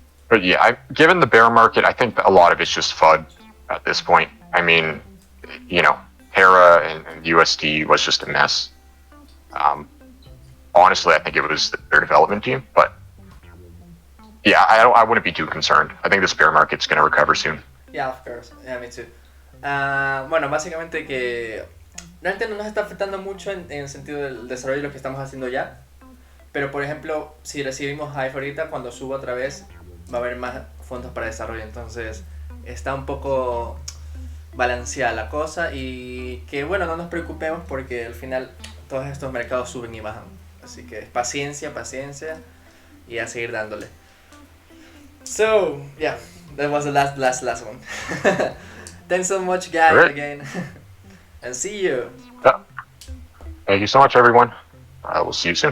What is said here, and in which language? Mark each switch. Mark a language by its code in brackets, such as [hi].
[en] But yeah, given the bear market, I think a lot of it's just FUD at this point. I mean, Terra and USD was just a mess. Honestly, I think it was their development team, but yeah, I wouldn't be too concerned. I think this bear market's going to recover soon. Yeah, of course. Yeah, me too. [es] Bueno, básicamente que realmente no nos está afectando mucho en el sentido del desarrollo de lo que estamos haciendo ya. Pero, por ejemplo, si recibimos HIVE ahorita, cuando suba otra vez, va a haber más fondos para desarrollo. Entonces, está un poco balanceada la cosa. Y que, bueno, no nos preocupemos, porque al final todos estos mercados suben y bajan. Así que paciencia y a seguir dándole. [en] So, yeah, that was the last one. Thanks so much, guys, Right. again. And see you. Yeah. Thank you so much, everyone. We'll see you soon.